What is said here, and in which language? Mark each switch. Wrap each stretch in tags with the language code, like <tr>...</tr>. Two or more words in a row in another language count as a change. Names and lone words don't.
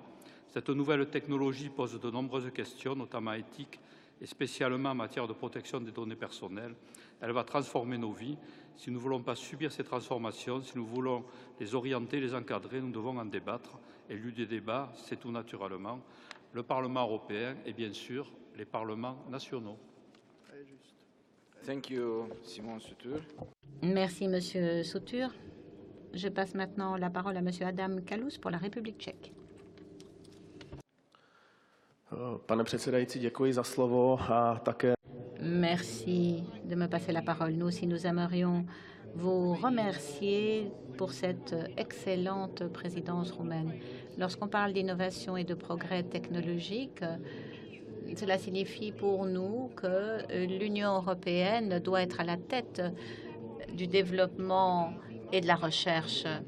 <fr>Cette nouvelle technologie pose de nombreuses questions, notamment éthiques et spécialement en matière de protection des données personnelles. Elle va transformer nos vies. Si nous ne voulons pas subir ces transformations, si nous voulons les orienter, les encadrer, nous devons en débattre. Et lieu des débats, c'est tout naturellement le Parlement européen et bien sûr les parlements nationaux.</fr> <en>Thank you, Simon Soutour.</en> <fr>Merci, Monsieur Soutour. Je passe maintenant la parole à Monsieur Adam Kalous pour la République tchèque.</fr> <cs>Pane předsedající, děkuji za slovo a také.</cs> <fr>Merci de me passer la parole. Nous aussi, nous aimerions vous remercier pour cette excellente présidence roumaine. Lorsqu'on parle d'innovation et de progrès technologique, cela signifie pour nous que l'Union européenne doit être à la tête du développement et de la recherche.</fr>